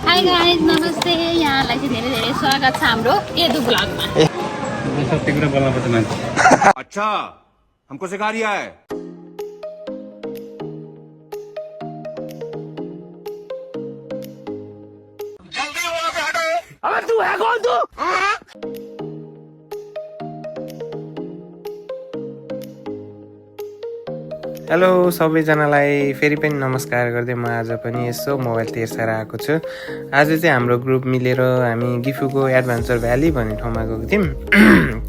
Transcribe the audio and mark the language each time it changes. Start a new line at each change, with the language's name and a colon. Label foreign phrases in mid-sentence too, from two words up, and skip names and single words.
English: Hi guys
Nepali: नमस्ते यहाँलाई चाहिँ धेरै धेरै स्वागत छ हाम्रो एदु ब्लगमा। सत्य कुरा बोल्न पर्छ मान्छे।
Hindi: अच्छा हमको सिखा रिया है। अबे तू है कौन तू?
Nepali: हेलो सबैजनालाई फेरि पनि नमस्कार गर्दै म आज पनि यसो मोबाइल तेर्साएर आएको छु। आज चाहिँ हाम्रो ग्रुप मिलेर हामी गिफुको एडभेन्चर भ्याली भन्ने ठाउँमा गएको थियौँ।